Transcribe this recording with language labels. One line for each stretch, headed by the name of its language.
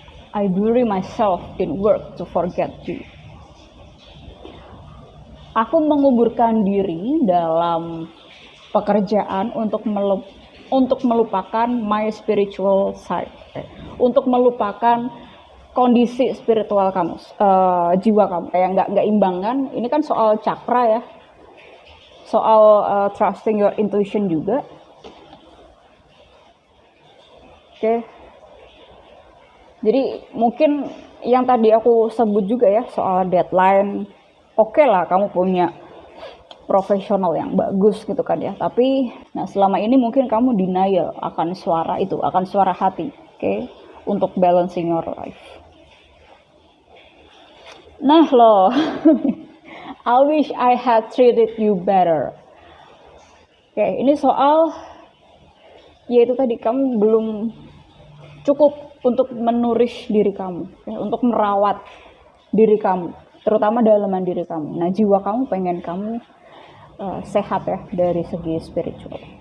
English: I bury myself in work to forget you.
Indonesian: Aku menguburkan diri dalam pekerjaan untuk melupakan
English: my spiritual side,
Indonesian: untuk melupakan kondisi spiritual kamu, jiwa kamu kayak nggak imbang kan. Ini kan soal cakra ya, soal
English: trusting your intuition
Indonesian: juga. Oke. Jadi mungkin yang tadi aku sebut juga ya soal deadline. Oke lah, kamu punya profesional yang bagus gitu kan ya, tapi nah selama ini mungkin kamu denial akan suara itu, akan suara hati, oke, untuk
English: balancing your life.
Indonesian: Nah loh,
English: I wish I had treated you better.
Indonesian: Oke, ini soal yaitu tadi, kamu belum cukup untuk menurish diri kamu, ya, untuk merawat diri kamu, terutama dalaman diri kamu. Nah, jiwa kamu pengen kamu sehat ya dari segi spiritual.